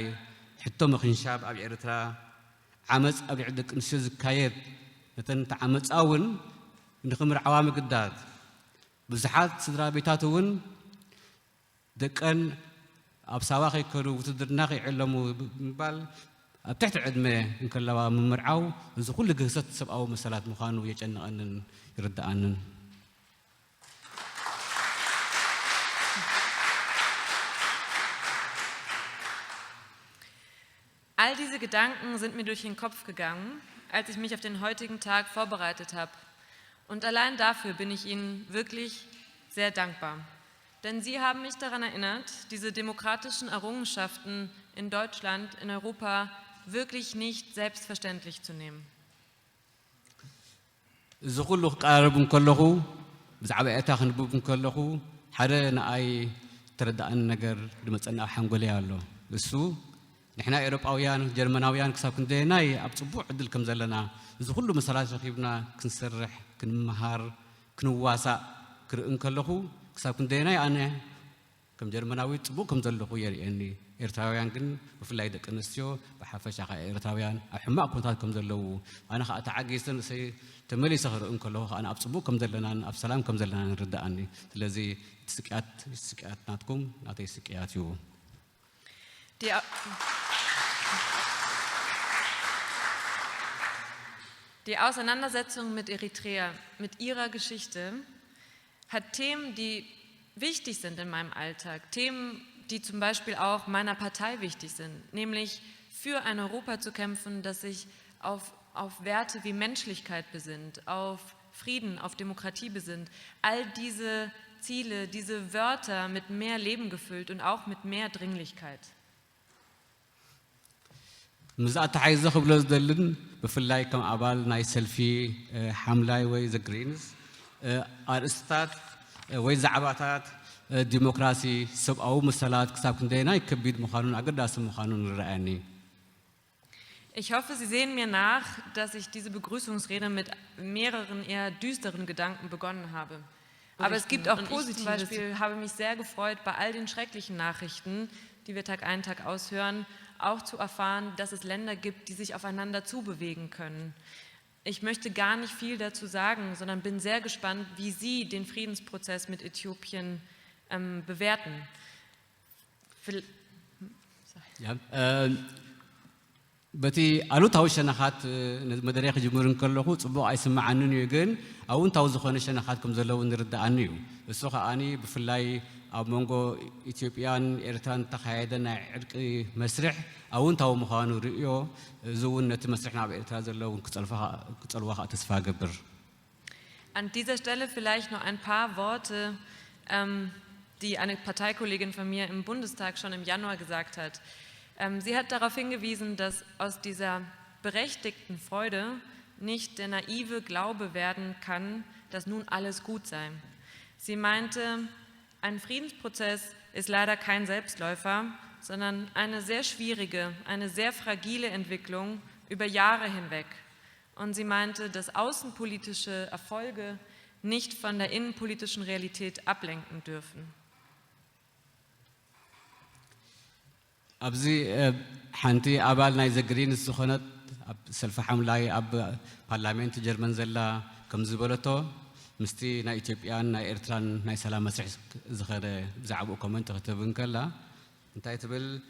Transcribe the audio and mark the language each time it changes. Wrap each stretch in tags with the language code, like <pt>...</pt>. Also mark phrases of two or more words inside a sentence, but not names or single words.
<ti>ሕቶ ምኽንሻብ ኣብ ኤርትራ ዓመፅ ኣብ ልዕሊ ደቂ ኣንስትዮ ዝካየድ ነተን ተዓመፃ እውን ንኽምርዓዋ ምግዳድ ብዙሓት ስድራ ቤታት እውን ደቀን ኣብ ሳባ ከይከዱ ውትድርና ከይዕለሙ ብምባል ኣብ ትሕቲ ዕድመ እንከለዋ ምምርዓው እዚ ኩሉ ግህሰት ሰብኣዊ መሰላት ምዃኑ የጨንቐንን ይርዳኣንን</ti> <de>All diese Gedanken sind mir durch den Kopf gegangen, als ich mich auf den heutigen Tag vorbereitet habe. Und allein dafür bin ich Ihnen wirklich sehr dankbar. Denn Sie haben mich daran erinnert, diese demokratischen Errungenschaften in Deutschland, in Europa wirklich nicht selbstverständlich zu nehmen.</de> <ti>እዚ ኩሉ ክቃረብ እንከለኹ ብዛዕባ ኤርትራ ክንብብ እንከለኹ ሓደ ንኣይ ተረዳእን ነገር ዝመፀና ኣብ ሓንጎለይ ኣሎ እሱ ንሕና ኤውሮጳውያን ጀርመናውያን ክሳብ ክንደየናይ ኣብ ፅቡቅ ዕድል ከም ዘለና እዚ ኩሉ መሰላት ረኺብና ክንሰርሕ ክንመሃር ክንዋሳእ ክርኢ ከለኹ ክሳብ ክንደየናይ ኣነ ከም ጀርመናዊ ፅቡቅ ከም ዘለኹ የርእየኒ ኤርትራውያን ግን ብፍላይ ደቂ ኣንስትዮ ብሓፈሻ ከዓ ኤርትራውያን ኣብ ሕማቕ ኩነታት ከም ዘለዉ ኣነ ከዓ ተዓጊሰን እሰይ ተመሊሰ ክርኢ ከለኹ ኣነ ኣብ ፅቡቅ ከም ዘለናን ኣብ ሰላም ከም ዘለናን ይርዳኣኒ ስለዚ ስቅያት ናትኩም ናተይ ስቅያት እዩ</ti> <de>Die Auseinandersetzung mit Eritrea, mit ihrer Geschichte, hat Themen, die wichtig sind in meinem Alltag, Themen, die zum Beispiel auch meiner Partei wichtig sind, nämlich für ein Europa zu kämpfen, das sich auf Werte wie Menschlichkeit besinnt, auf Frieden, auf Demokratie besinnt. All diese Ziele, diese Wörter mit mehr Leben gefüllt und auch mit mehr Dringlichkeit.</de> <ti>ምዛእ ተሓይዘ ክብሎ ዝደልን ብፍላይ ከም ኣባል ናይ ሰልፊ ሓምላይ ወይ ዘ ግሪንስ ኣርእስታት ወይ ዛዕባታት ዲሞክራሲ ሰብኣዊ መሰላት ክሳብ ክንደይናይ ከቢድ ምዃኑን ኣገዳሲ ምዃኑን ይረአየኒ</ti> <de>Ich hoffe, Sie sehen mir nach, dass ich diese Begrüßungsrede mit mehreren eher düsteren Gedanken begonnen habe. Aber es gibt auch Positives. Ich zum Beispiel habe mich sehr gefreut, bei all den schrecklichen Nachrichten, die wir Tag ein, Tag aus hören, auch zu erfahren, dass es Länder gibt, die sich aufeinander zubewegen können. Ich möchte gar nicht viel dazu sagen, sondern bin sehr gespannt, wie Sie den Friedensprozess mit Äthiopien bewerten. Ja,</de> <ti>በቲ ኣሉታዊ ሸነኻት መደረ ክጅምር ከለኹ ጽቡቕ ኣይስምዓንን እዩ ግን ኣውንታዊ ዝኾነ ሸነኻት ከም ዘለዉ ንርዳእኒ እዩ እሱ ከዓኒ ብፍላይ ኣብ መንጎ ኢትዮጵያን ኤርትራን ተኻየደ ናይ ዕርቂ መስርሕ ኣውንታዊ ምዃኑ ርእዮ እዚ እውን ነቲ መስርሕ ናብ ኤርትራ ዘለውን ክጸልዋ ከዓ ተስፋ ገብር</ti> <de>An dieser Stelle vielleicht noch ein paar Worte, die eine Parteikollegin von mir im Bundestag schon im Januar gesagt hat. Sie hat darauf hingewiesen, dass aus dieser berechtigten Freude nicht der naive Glaube werden kann, dass nun alles gut sei. Sie meinte, ein Friedensprozess ist leider kein Selbstläufer, sondern eine sehr schwierige, eine sehr fragile Entwicklung über Jahre hinweg. Und sie meinte, dass außenpolitische Erfolge nicht von der innenpolitischen Realität ablenken dürfen.</de> <ti>ኣብዚ ሓንቲ ኣባል ናይ ዘግሪንስ ዝኾነት ኣብ ሰልፊ ሓምላይ ኣብ ፓርላሜንት ጀርመን ዘላ ከም ዝበለቶ ምስቲ ናይ ኢትዮጵያን ናይ ኤርትራን ናይ ሰላም መስርሕ ዝኸደ ብዛዕባኡ ኮመንት ክትብን ከላ እንታይ ትብል</ti>